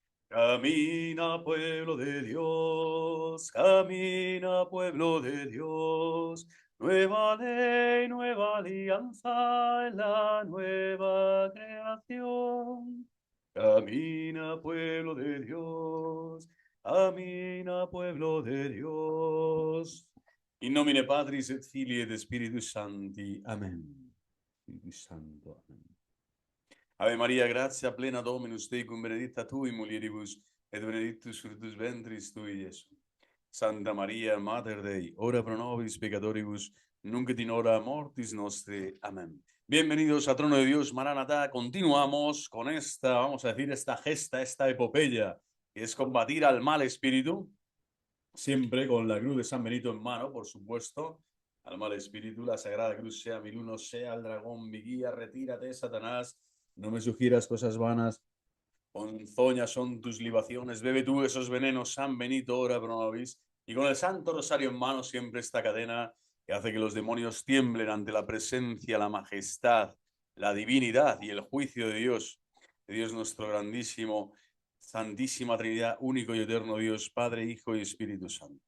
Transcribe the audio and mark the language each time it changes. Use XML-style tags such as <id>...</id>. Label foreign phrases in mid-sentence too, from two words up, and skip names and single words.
<es>Camina, pueblo de Dios, camina, pueblo de Dios. Nueva ley, nueva alianza en la nueva creación. Camina, pueblo de Dios, camina, pueblo de Dios.</es> <la>In nomine Patris et Filii et Spiritus Sancti.</la> <es>Amén.</es> <la>Spiritus Santo.</la> <es>Amén.</es> <la>Ave Maria, gratia plena Dominus tecum, benedicta tu in mulieribus, et benedictus fructus ventris tui, Iesus. Santa Maria, Mater Dei, ora pro nobis peccatoribus, nunc et in hora mortis nostre.</la> <es>Amén. Bienvenidos a Trono de Dios, Maranatá. Continuamos con esta, vamos a decir, esta gesta, esta epopeya, que es combatir al mal espíritu, siempre con la cruz de San Benito en mano, por supuesto. Al mal espíritu, la sagrada cruz sea mi luz, sea el dragón, mi guía, retírate, Satanás. No me sugieras cosas vanas, ponzoñas son tus libaciones, bebe tú esos venenos, San Benito,</es> <la>ora pro nobis.</la> <es>Y con el Santo Rosario en mano, siempre esta cadena que hace que los demonios tiemblen ante la presencia, la majestad, la divinidad y el juicio de Dios nuestro grandísimo, Santísima Trinidad, único y eterno Dios, Padre, Hijo y Espíritu Santo.</es>